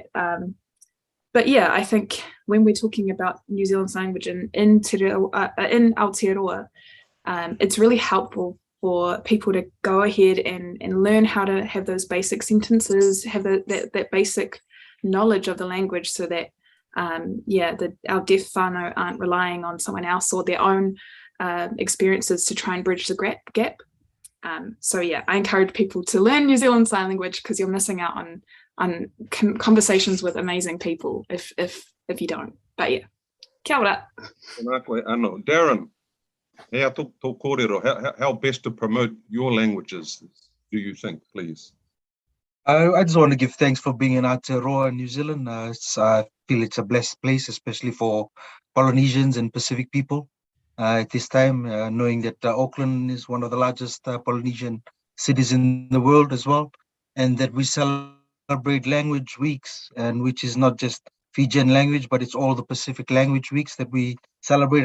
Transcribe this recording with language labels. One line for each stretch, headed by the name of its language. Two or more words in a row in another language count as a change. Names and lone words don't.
English: But yeah, I think when we're talking about New Zealand Sign Language in Aotearoa, it's really helpful for people to go ahead and learn how to have those basic sentences, have that basic knowledge of the language, so that our deaf whānau aren't relying on someone else or their own experiences to try and bridge the gap. So yeah, I encourage people to learn New Zealand Sign Language, because you're missing out on conversations with amazing people if you don't. But yeah,
Māori: kia ora.
English: Darren, how best to promote your languages, do you think, please? I just want to give thanks for being in Aotearoa, New Zealand. I feel it's a blessed place, especially for Polynesians and Pacific people at this time, knowing that Auckland is one of the largest Polynesian cities in the world as well, and that we celebrate language weeks, and which is not just Fijian language, but it's all the Pacific language weeks that we celebrate.